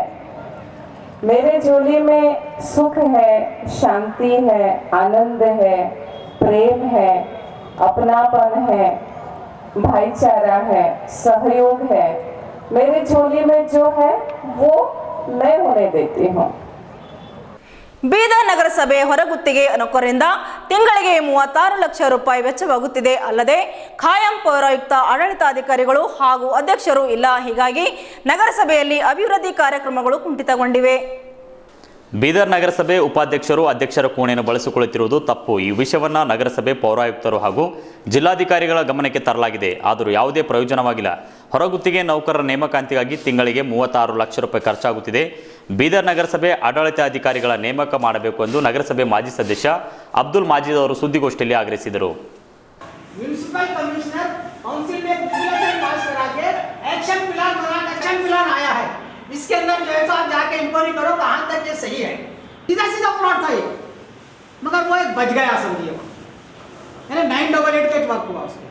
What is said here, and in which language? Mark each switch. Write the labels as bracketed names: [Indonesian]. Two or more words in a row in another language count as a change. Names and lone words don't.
[Hindi] मेरे झोली में सुख है, शांति है, आनंद है, प्रेम है, अपनापन है, भाईचारा है, सहयोग है. मेरे झोली में जो है वो मैं उन्हें देती हूँ. [Kannada] ಬೀದರ್ ನಗರಸಭೆ ಹೊರಗುತ್ತಿಗೆ ನೌಕರರಿಂದ ತಿಂಗಳಿಗೆ 36 ಲಕ್ಷ ರೂಪಾಯಿ ವೆಚ್ಚವಾಗುತ್ತಿದೆ. ಅಲ್ಲದೆ ಖಾಯಂ ಪೌರಾಯುಕ್ತ, ಆಡಳಿತಾಧಿಕಾರಿಗಳು ಹಾಗೂ ಅಧ್ಯಕ್ಷರು ಇಲ್ಲ. ಹೀಗಾಗಿ ನಗರಸಭೆಯಲ್ಲಿ ಅಭಿವೃದ್ಧಿ ಕಾರ್ಯಕ್ರಮಗಳು ಕುಂಠಿತಗೊಂಡಿವೆ. ಬೀದರ್ ನಗರಸಭೆ ಉಪಾಧ್ಯಕ್ಷರು ಅಧ್ಯಕ್ಷರ ಕೋಣೆಯನ್ನು ಬಳಸಿಕೊಳ್ಳುತ್ತಿರುವುದು ತಪ್ಪು. ಈ ವಿಷಯವನ್ನು ನಗರಸಭೆ ಪೌರಾಯುಕ್ತರು ಹಾಗೂ ಜಿಲ್ಲಾಧಿಕಾರಿಗಳ ಗಮನಕ್ಕೆ ತರಲಾಗಿದೆ. ಆದರೂ ಯಾವುದೇ ಪ್ರಯೋಜನವಾಗಿಲ್ಲ. ಹೊರಗುತ್ತಿಗೆ ನೌಕರರ ನೇಮಕಾತಿಗಾಗಿ ತಿಂಗಳಿಗೆ 36 ಲಕ್ಷ ರೂಪಾಯಿ ಖರ್ಚಾಗುತ್ತಿದೆ. ಬೀದರ್ ನಗರಸಭೆ ಆಡಳಿತಾಧಿಕಾರಿಗಳ ನೇಮಕ ಮಾಡಬೇಕು ಎಂದು ನಗರಸಭೆ ಮಾಜಿ ಸದಸ್ಯ ಅಬ್ದುಲ್ ಮಾಜಿದ್ ಅವರು ಸುದ್ದಿಗೋಷ್ಠಿಯಲ್ಲಿ ಆಗ್ರಹಿಸಿದರು. [English] municipal commissioner council [Hindi] में रेगुलेशन पास करा के [English] action plan [Hindi] बना के [English] action plan [Hindi] आया है. इसके अंदर जो है आप जाके इंक्वायरी करो कहाँ तक ये सही है. सीधा सीधा प्लॉट था ये, मगर वो एक बच गया समझिए. यानी 988 का वर्क हुआ उसका।